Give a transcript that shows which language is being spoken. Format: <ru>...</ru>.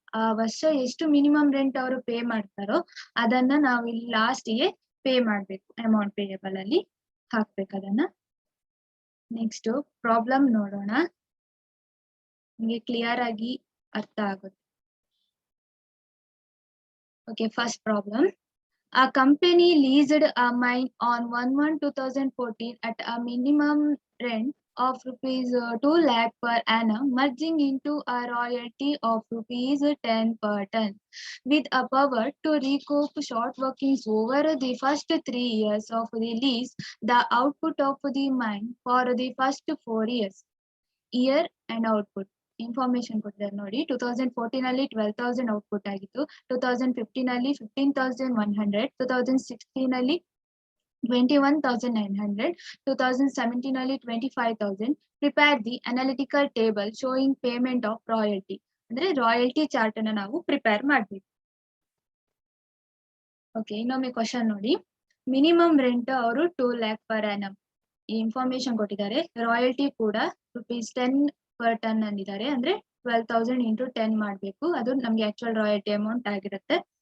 <kn>ಆ ವರ್ಷ ಎಷ್ಟು ಮಿನಿಮಮ್ ರೆಂಟ್ ಅವರು ಪೇ ಮಾಡ್ತಾರೋ ಅದನ್ನ ನಾವು ಇಲ್ಲಿ ಲಾಸ್ಟ್ಗೆ ಪೇ ಮಾಡ್ಬೇಕು, ಅಮೌಂಟ್ ಪೇಯೇಬಲ್ ಅಲ್ಲಿ ಹಾಕ್ಬೇಕು ಅದನ್ನ. ನೆಕ್ಸ್ಟ್ ಪ್ರಾಬ್ಲಮ್ ನೋಡೋಣ, ನಿಮಗೆ ಕ್ಲಿಯರ್ ಆಗಿ ಅರ್ಥ ಆಗುತ್ತೆ. Okay, first problem.</kn> <en>A company leased a mine on 1/1/2014 at a minimum rent of rupees 2 lakh per annum, merging into a royalty of rupees 10 per ton, with a power to recoup short workings over the first 3 years of the lease, the output of the mine for the first 4 years. Year and output.</en> <kn>Information ಕೊಟ್ಟಿದ್ದಾರೆ ನೋಡಿ. 2014 ಅಲ್ಲಿ 12,000 output ಆಗಿತ್ತು, 2015 ಅಲ್ಲಿ 15,100, 2016 ಅಲ್ಲಿ 21,900, 2017 ಅಲ್ಲಿ 25,000.</kn> <en>Prepare the analytical table showing payment of royalty.</en> <kn>ಅಂದ್ರೆ royalty chart ಅನ್ನ ನಾವು ಪ್ರಿಪೇರ್ ಮಾಡ್ಬೇಕು. ಓಕೆ, ಇನ್ನೊಮ್ಮೆ ಕ್ವಶನ್ ನೋಡಿ. ಮಿನಿಮಮ್ ರೆಂಟ್ ಅವರು 2 lakh per annum ಈ ಇನ್ಫಾರ್ಮೇಶನ್ ಕೊಟ್ಟಿದ್ದಾರೆ. ರಾಯಲ್ಟಿ ಕೂಡ ₹10 per ton ಅಂದಿದ್ದಾರೆ. ಅಂದ್ರೆ 12,000 into 10 ಮಾಡ್ಬೇಕು, ಅದು ನಮ್ಗೆ ಆಕ್ಚುಯಲ್ ರಾಯಲ್ಟಿ ಅಮೌಂಟ್ ಆಗಿರುತ್ತೆ.</kn>